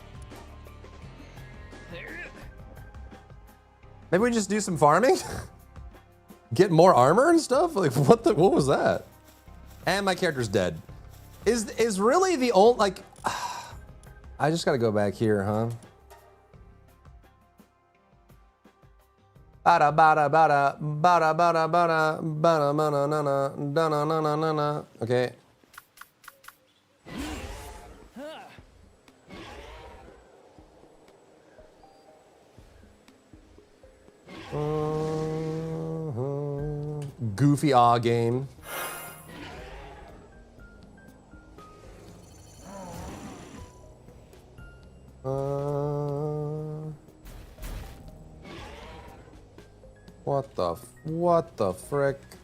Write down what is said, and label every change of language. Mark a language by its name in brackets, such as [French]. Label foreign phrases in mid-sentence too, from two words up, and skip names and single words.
[English] Maybe we just do some farming? Get more armor and stuff? Like what was that? And my character's dead. Is really the old like I just gotta go back here, huh? Bada bada bada bada bada bada bada bada na na na na na na na. Okay. Goofy awe game. What the frick?